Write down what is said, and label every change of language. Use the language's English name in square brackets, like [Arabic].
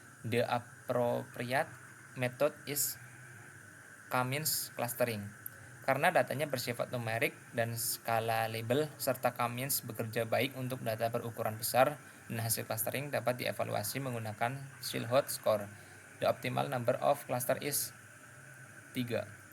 [English] The appropriate method is K-means clustering. [Indonesian] Karena datanya bersifat numerik dan skala label serta K-means bekerja baik untuk data berukuran besar, dan hasil clustering dapat dievaluasi menggunakan Silhouette score. [English] The optimal number of cluster is 3.